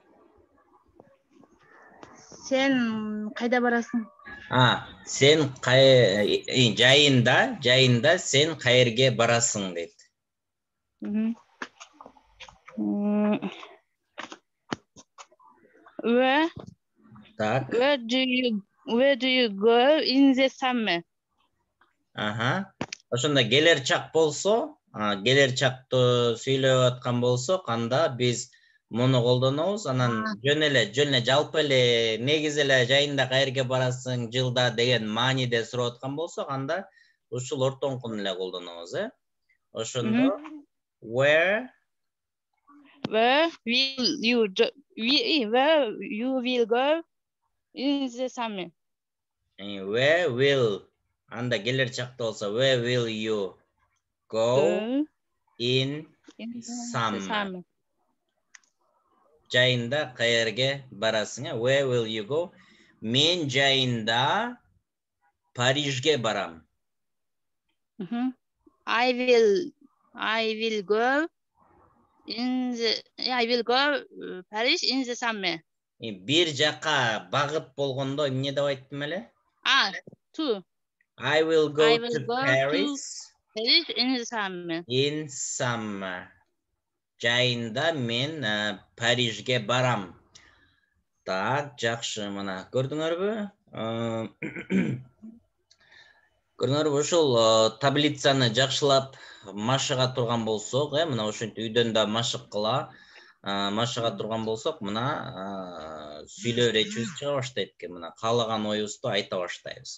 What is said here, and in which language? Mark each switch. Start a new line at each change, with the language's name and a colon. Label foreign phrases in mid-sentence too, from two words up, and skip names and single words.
Kyrgyz: Сен кайда барасың? Сен жайында сен каерге барасың дейт. Так.
English: Where do you go in the summer?
Kyrgyz: Ошондо келер чак болсо, келер чакты сүйлөп аткан болсок, анда биз муну колдонобуз. Анан жөн эле жалпы эле негизи эле жайында каерге барасың жылда деген мааниде сурап аткан болсок, анда ушул ортоңкун эле колдонобуз, Ошондо where
English: will you go in the summer? Where will
Kyrgyz: анда келер чакта болсо
English: where will you go in summer?
Kyrgyz: Жайында каерге барасың?
English: Where will you go?
Kyrgyz: Мен жайында Парижге барам.
English: I will go Paris in the summer.
Kyrgyz: Бир жака багыт болгондо эмне деп айттым эле?
English: To. I will go to Paris in the summer. In summer.
Kyrgyz: Жайында мен Парижге барам. Так, жакшы, мына көрдүңөрбү? Көрдүңөрбү, ушул таблицаны жакшылап машыга турган болсок, мына ушинтип үйдөн да машык кыла, машыга турган болсок, мына сүйлөө речибиз чыга баштайт экен, мына каалаган оюбузду айта баштайбыз.